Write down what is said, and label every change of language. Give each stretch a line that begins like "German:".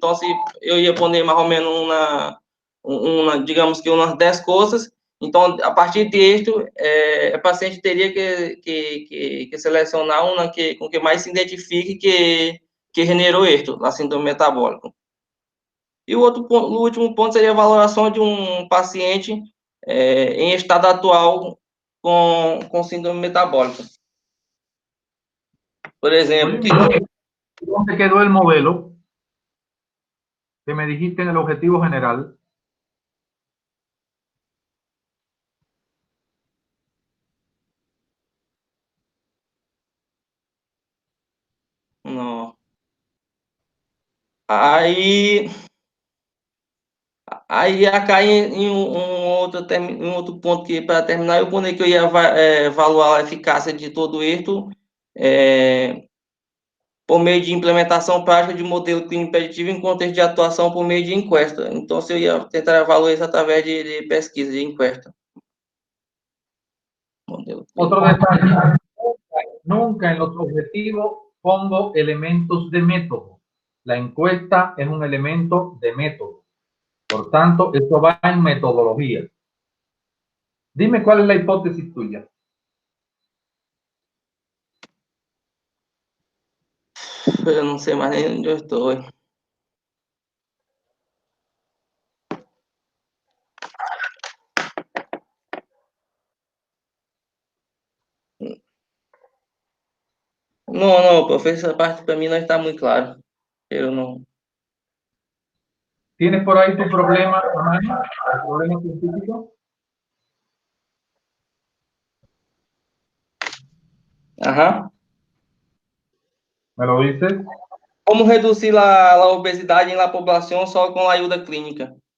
Portuguese: Então, se eu ia poner mais ou menos digamos que umas 10 coisas, então, a partir disto, o paciente teria que selecionar uma com que mais se identifique que generou isto, a síndrome metabólica. E o último ponto seria a valoração de um paciente em estado atual com síndrome metabólica. Por exemplo...
Spanish: ¿Dónde quedó el modelo que me dijiste en el objetivo general?
Portuguese: Não. Aí ia cair em um outro ponto que, para terminar, eu ponei que eu ia evaluar a eficácia de todo isto por meio de implementação prática de modelo clínico preditivo em contexto de atuação por meio de encuesta. Então, se eu ia tentar avaliar isso através de pesquisa, de encuesta.
Spanish: Otro detalle, nunca en los objetivos pongo elementos de método. La encuesta es un elemento de método. Por tanto, esto va en metodología. Dime cuál es la hipótesis tuya.
Portuguese: Eu não sei mais nem onde eu estou. Não, professor, essa parte para mim não está muito claro. Eu não.
Spanish: ¿Tienes por ahí tu problema, Amani? ¿El problema científico? Ajá. ¿Me lo dices?
Portuguese: Como reduzir a obesidade
Spanish: en la población solo con la ayuda clínica?